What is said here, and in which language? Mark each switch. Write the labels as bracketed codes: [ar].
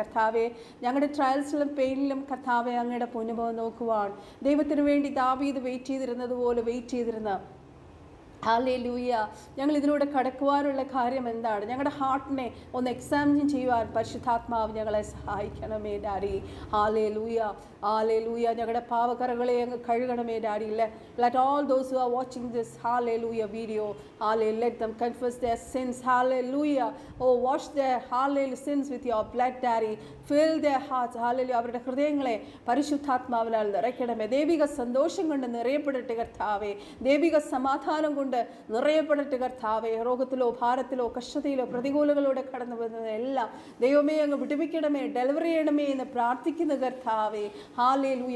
[ml] കർത്താവെ, ഞങ്ങളുടെ ട്രയൽസിലും പെയിനിലും കർത്താവെ അങ്ങയുടെ പൊന്നുമുഖം നോക്കുവാൻ ദൈവത്തിന് വേണ്ടി ദാവീദ് വെയിറ്റ് ചെയ്തിരുന്നതുപോലെ വെയിറ്റ് ചെയ്തിരുന്ന ഹല്ലേലൂയ, ഞങ്ങൾ ഇതിലൂടെ കടക്കുവാനുള്ള കാര്യം എന്താണ്? ഞങ്ങളുടെ ഹാർട്ടിനെ ഒന്ന് എക്സാമിൻ ചെയ്യുവാൻ പരിശുദ്ധാത്മാവ് ഞങ്ങളെ സഹായിക്കണമേ ഡാഡി. Hallelujah, hallelujah. ഞങ്ങളുടെ പാവകറകളെ അങ്ങ് കഴുകണമേ daddy. [en] Let all those who are watching this hallelujah video, hallelujah, let them confess their sins. Hallelujah. Oh, wash their hallelujah sins with your blood, Daddy. Fill their hearts. Hallelujah. [ml] അവരുടെ ഹൃദയങ്ങളെ പരിശുദ്ധാത്മാവിനാൽ നിറയ്ക്കണമേ. ദൈവിക സന്തോഷം കൊണ്ട് നിറയപ്പെടട്ടെ കർത്താവേ. ദൈവിക സമാധാനം കൊണ്ട് നിറയപ്പെടട്ടെ കർത്താവേ. രോഗത്തിലോ ഭാരത്തിലോ കഷ്ടതയിലോ പ്രതികൂലങ്ങളോടെ കടന്നു വരുന്നതെല്ലാം ദൈവമേ അങ്ങ് വിടുവിക്കണമേ, ഡെലിവറി ചെയ്യണമേ എന്ന് പ്രാർത്ഥിക്കുന്ന കർത്താവേ. ഹല്ലേലൂയ.